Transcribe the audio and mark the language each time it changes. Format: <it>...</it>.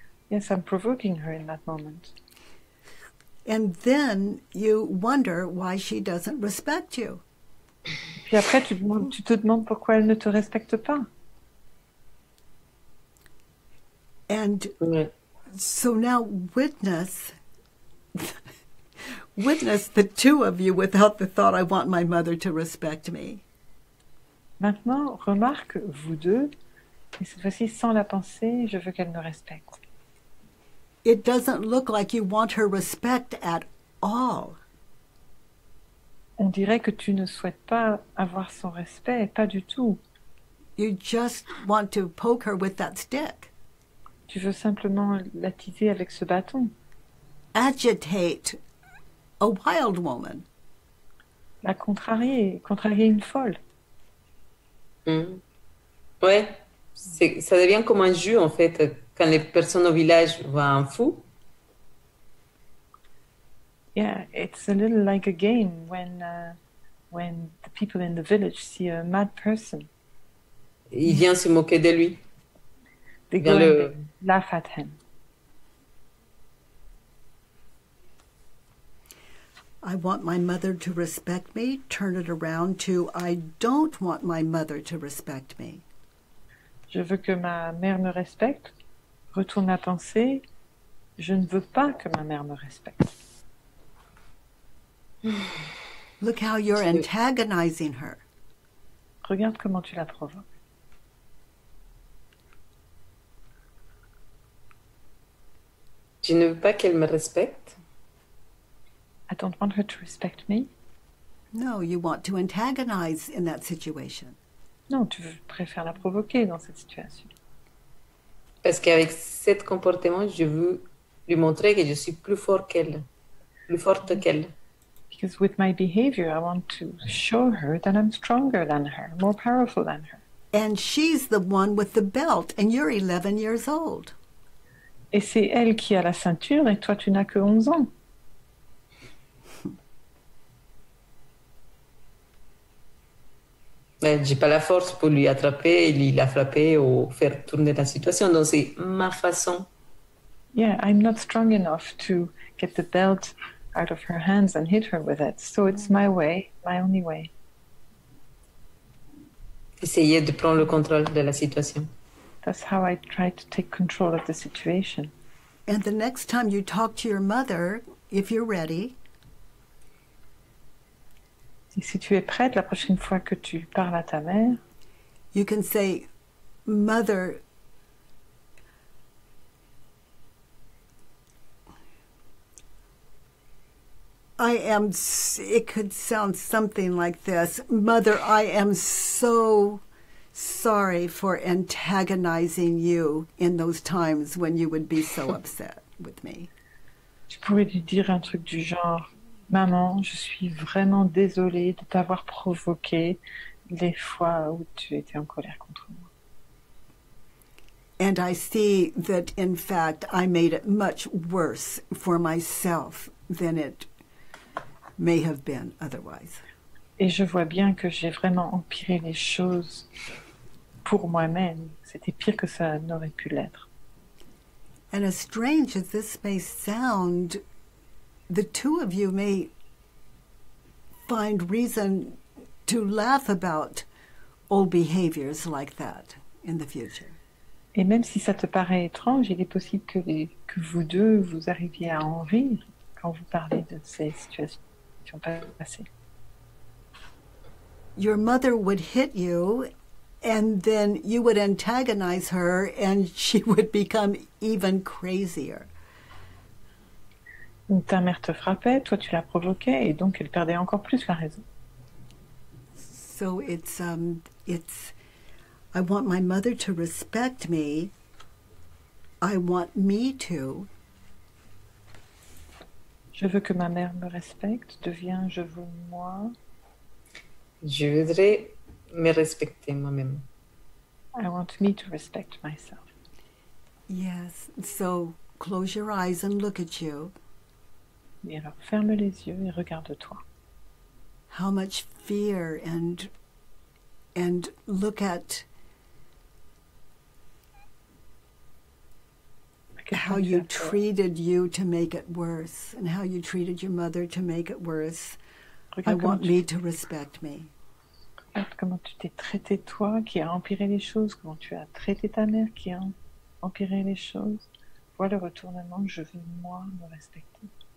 <en>Yes, I'm provoking her in that moment. And then you wonder why she doesn't respect you.</en> <fr>Puis après, tu te demandes pourquoi elle ne te respecte pas.</fr> <en>And so now witness the two of you without the thought, I want my mother to respect me.</en> <fr>Maintenant, remarque, vous deux, et cette fois-ci sans la pensée, je veux qu'elle me respecte.</fr> <en>It doesn't look like you want her respect at all.</en> <fr>On dirait que tu ne souhaites pas avoir son respect, pas du tout.</fr> <en>You just want to poke her with that stick.</en> <fr>Tu veux simplement l'attiser avec ce bâton.</fr> <en>Agitate a wild woman.</en> <fr>La contrarier une folle. Ouais, ça devient comme un jeu en fait. Quand les personnes au village voient un fou.</fr> <en>Yeah, it's a little like a game when the people in the village see a mad person.</en> <fr>Il vient se moquer de lui.</fr> <en>They go and they laugh at him. I want my mother to respect me. Turn it around to I don't want my mother to respect me.</en> <fr>Je veux que ma mère me respecte. Retourne la pensée. Je ne veux pas que ma mère me respecte.</fr> <en>Look how you're antagonizing her.</en> <fr>Regarde comment tu la provoques. Je ne veux pas qu'elle me respecte.</fr> <en>I don't want her to respect me. No, you want to antagonize in that situation.</en> <fr>Non, tu préfères la provoquer dans cette situation. Parce qu'avec ce comportement, je veux lui montrer que je suis plus fort qu'elle, plus forte qu'elle.</fr> <en>Because with my behavior, I want to show her that I'm stronger than her, more powerful than her. And she's the one with the belt, and you're 11 years old.</en> <fr>Et c'est elle qui a la ceinture, et toi, tu n'as que 11 ans. Mais j'ai pas la force pour lui attraper, lui la frapper ou faire tourner la situation. Donc c'est ma façon.</fr> <en>Yeah, I'm not strong enough to get the belt out of her hands and hit her with it. So it's my way, my only way.</en> <fr>Essayer de prendre le contrôle de la situation.</fr> <en>That's how I try to take control of the situation. And the next time you talk to your mother, if you're ready,</en> <fr>Et si tu es prête, la prochaine fois que tu parles à ta mère,</fr> <en>you can say, Mother, it could sound something like this. Mother, I am so sorry for antagonizing you in those times when you would be so upset with me.</en> <fr>Tu pourrais lui dire un truc du genre, Maman, je suis vraiment désolée de t'avoir provoqué les fois où tu étais en colère contre moi.</fr> <en>And I see that, in fact, I made it much worse for myself than it may have been otherwise.</en> <fr>Et je vois bien que j'ai vraiment empiré les choses pour moi-même. C'était pire que ça n'aurait pu l'être.</fr> <en>And as strange as this may sound, the two of you may find reason to laugh about old behaviors like that in the future.</en> <fr>Et même si ça te paraît étrange, il est possible que vous deux, vous arriviez à en rire quand vous parlez de ces situations passées.</fr> <en>Your mother would hit you, and then you would antagonize her, and she would become even crazier.</en> <fr>Ta mère te frappait, toi tu la provoquais, et donc elle perdait encore plus la raison.</fr> <en>So it's I want my mother to respect me. I want me to.</en> <fr>Je veux que ma mère me respecte, devient je veux moi. Je voudrais me respecter moi-même.</fr> <en>I want me to respect myself. Yes, so close your eyes and look at you.</en> <fr>Et alors ferme les yeux et regarde-toi.</fr> <en>How much fear and look at how you treated you to make it worse and how you treated your mother to make it worse. I want me to respect me.</en> <fr>Regarde comment tu t'es traité toi, qui a empiré les choses, comment tu as traité ta mère, qui a empiré les choses. Vois le retournement, je veux moi me respecter.</fr>